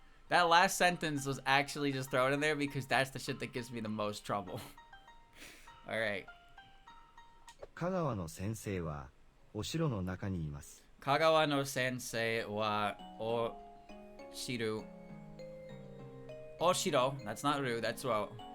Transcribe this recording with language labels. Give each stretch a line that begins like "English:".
English: That last sentence was actually just thrown in there because that's the shit that gives me the most trouble. Alright.
Japanese: 香川の先生はお城の中にいます。香川の先生はお城
English: that's not ru, that's ro.